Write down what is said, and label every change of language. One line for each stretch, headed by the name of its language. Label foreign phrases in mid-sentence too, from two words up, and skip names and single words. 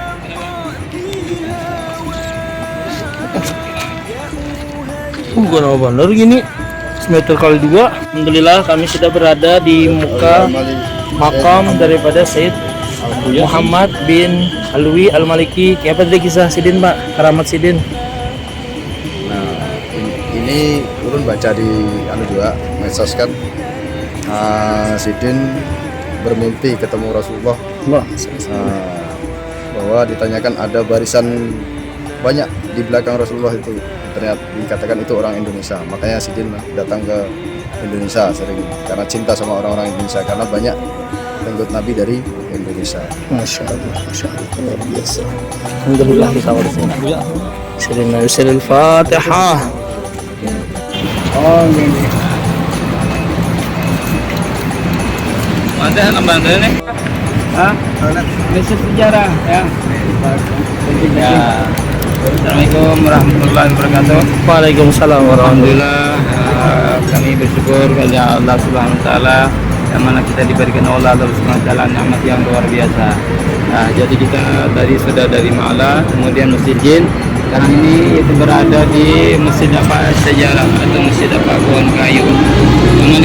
Indonesian: Benar benar gini. Semeter kali 2. Alhamdulillah kami sudah berada di muka makam daripada Sayyid Muhammad bin Alwi Al-Maliki. Apa tadi kisah Sidin, Pak? Karamat Sidin. Nah, ini turun baca di juga medsos kan. Sidin bermimpi ketemu Rasulullah. Bahwa ditanyakan ada barisan banyak di belakang Rasulullah itu. Ternyata dikatakan itu orang Indonesia. Makanya Sidin datang ke Indonesia sering karena cinta sama orang-orang Indonesia, karena banyak pengikut Nabi dari Indonesia.
Arabic: ما شاء الله,
Indonesian: luar biasa. Alhamdulillah kita bersama. Sirina Al-Fatihah. Oh ini. Ada lembaga nih. Mesej sejarah ya.
Arabic: السلام عليكم ورحمة الله وبركاته. وعليكم السلام ورحمة الله
Indonesian: Alhamdulillah, kami bersyukur kepada Allah
Arabic: سبحانه وتعالى
Indonesian: yang mana kita diberikan oleh Allah
Arabic: سبحانه وتعالى
Indonesian: nikmat yang luar biasa. Jadi kita sudah dari Ma'la, kemudian Masjid Jin. Sekarang ini itu berada di Masjid Sejarah atau Masjid Pohon Kayu.